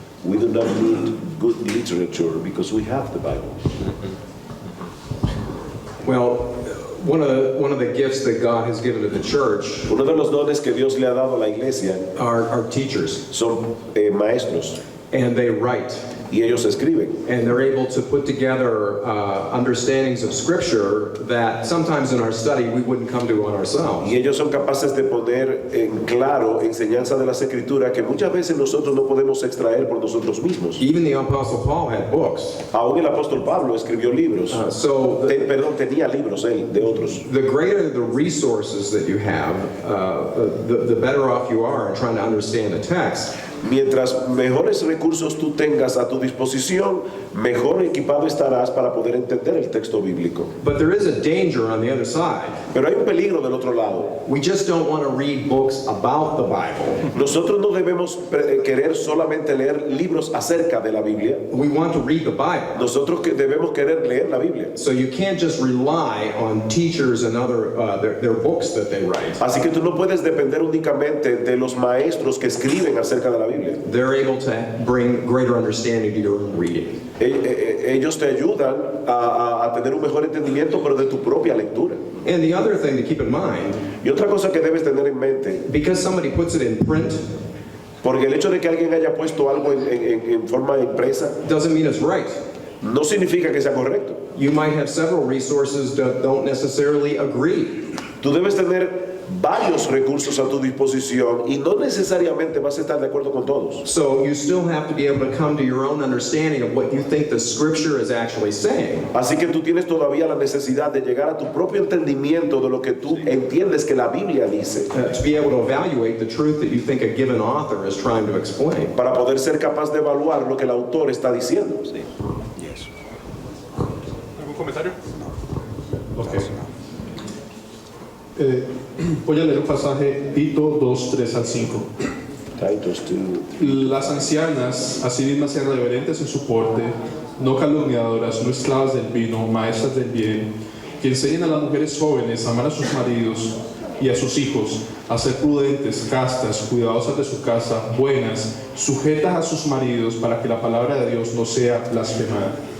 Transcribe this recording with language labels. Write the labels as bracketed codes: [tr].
[en] We do not need good literature because we have the Bible. Well, one of the gifts that God has given to the church [es] Uno de los dones que Dios le ha dado a la iglesia [en] are teachers, [es] son maestros [en] and they write. [es] y ellos escriben. [en] And they're able to put together understandings of Scripture that sometimes in our study we wouldn't come to on ourselves. [es] Y ellos son capaces de poner en claro enseñanza de las Escrituras que muchas veces nosotros no podemos extraer por nosotros mismos. [en] Even the Apostle Paul had books. [es] Aún el apóstol Pablo escribió libros. Tenía libros él, de otros. [en] The greater the resources that you have, the better off you are in trying to understand the text. [es] Mientras mejores recursos tú tengas a tu disposición, mejor equipado estarás para poder entender el texto bíblico. [en] But there is a danger on the other side. [es] Pero hay un peligro del otro lado. [en] We just don't want to read books about the Bible. [es] Nosotros no debemos querer solamente leer libros acerca de la Biblia. [en] We want to read the Bible. [es] Nosotros debemos querer leer la Biblia. [en] So you can't just rely on teachers and other their books that they write. [es] Así que tú no puedes depender únicamente de los maestros que escriben acerca de la Biblia. [en] They're able to bring greater understanding to your own reading. [es] Ellos te ayudan a tener un mejor entendimiento, pero de tu propia lectura. [en] And the other thing to keep in mind, [es] Y otra cosa que debes tener en mente, [en] because somebody puts it in print, [es] porque el hecho de que alguien haya puesto algo en forma impresa [en] doesn't mean it's right. [es] no significa que sea correcto. [en] You might have several resources that don't necessarily agree. [es] Tú debes tener varios recursos a tu disposición y no necesariamente vas a estar de acuerdo con todos. [en] So you still have to be able to come to your own understanding of what you think the Scripture is actually saying. [es] Así que tú tienes todavía la necesidad de llegar a tu propio entendimiento de lo que tú entiendes que la Biblia dice, [en] To be able to evaluate the truth that you think a given author is trying to explain. [es] para poder ser capaz de evaluar lo que el autor está diciendo. ¿Algún comentario? Ok. Voy a leer un pasaje, Tito 2, 3 al 5. [en] Titus 2. [es] Las ancianas, asimismo, sean reverentes en su porte, no calumniadoras, no esclavas del vino, maestras del bien, que enseñen a las mujeres jóvenes a amar a sus maridos y a sus hijos, a ser prudentes, castas, cuidadosas de su casa, buenas, sujetas a sus maridos, para que la palabra de Dios no sea blasfemada.